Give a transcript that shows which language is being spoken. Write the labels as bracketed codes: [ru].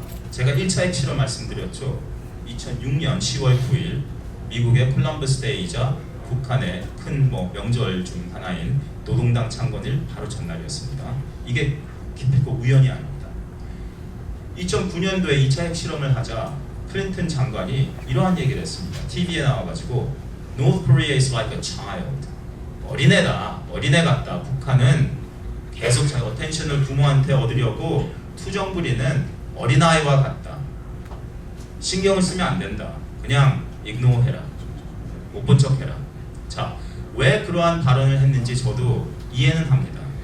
[ko] 제가 1차 핵실험 말씀드렸죠. 2006년 10월 9일 미국의 콜럼버스 데이이자 북한의 큰 명절 중 하나인 노동당 창건일 바로 전날이었습니다. 이게 기필코 우연이 아닙니다. 2009년도에 2차 핵실험을 하자 클린턴 장관이 이러한 얘기를 했습니다. TV에 나와가지고 [en] North Korea is like a child. [ko] 어린애다, 어린애 같다. 북한은 계속 자기 어텐션을 부모한테 얻으려고 투정 부리는 어린아이와 같다. 신경을 쓰면 안 된다. 그냥 ignore해라. 못 본 척해라. 자, 왜 그러한 발언을 했는지 저도 이해는 합니다.